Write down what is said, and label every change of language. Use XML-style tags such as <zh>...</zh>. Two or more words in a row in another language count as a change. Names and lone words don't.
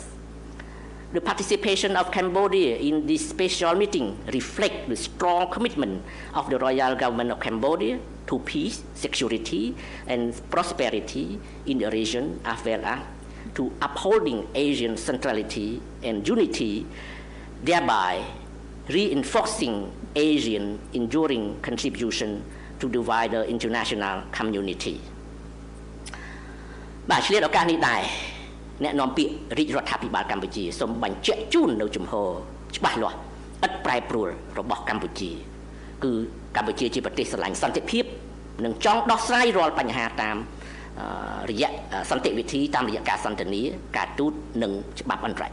<en>The participation of Cambodia in this special meeting reflects the strong commitment of the Royal Government of Cambodia to peace, security, and prosperity in the region, as well as to upholding Asian centrality and unity, thereby reinforcing Asian enduring contribution to the wider international community.</en> <km>បាទឆ្លៀតឱកាសនេះដែរអ្នកនាំពាក្យរាជរដ្ឋាភិបាលកម្ពុជាសូមបញ្ជាក់ជូននៅជំហរច្បាស់លាស់ឥតប្រែប្រួលរបស់កម្ពុជាគឺកម្ពុជាជាប្រទេសស្រឡាញ់សន្តិភាពនិងចង់ដោះស្រាយរាល់បញ្ហាតាមរយៈសន្តិវិធីតាមរយៈការសន្ទនាការទូតនិងច្បាប់អន្តរ</km>